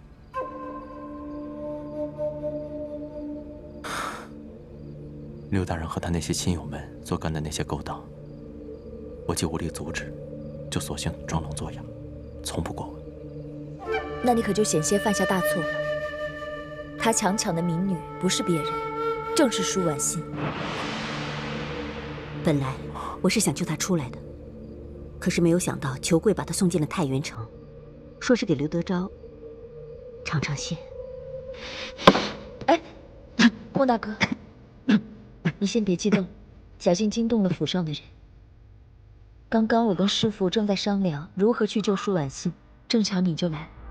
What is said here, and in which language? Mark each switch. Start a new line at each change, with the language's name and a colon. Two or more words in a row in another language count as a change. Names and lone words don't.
Chinese: 劉大人和他那些親友們所幹的那些勾當，我既无力阻止，就索性装聋作哑，從不過問。那你可就險些犯下大錯了。他強搶的民女不是別人，正是舒婉心。本來我是想救他出來的，可是没有想到裘貴把他送進了太原城，說是給劉德昭嘗嘗鮮。哎，孟大哥，你先別激動，小心驚動了府上的人。剛剛我跟師父正在商量如何去救舒婉心，正巧你就來。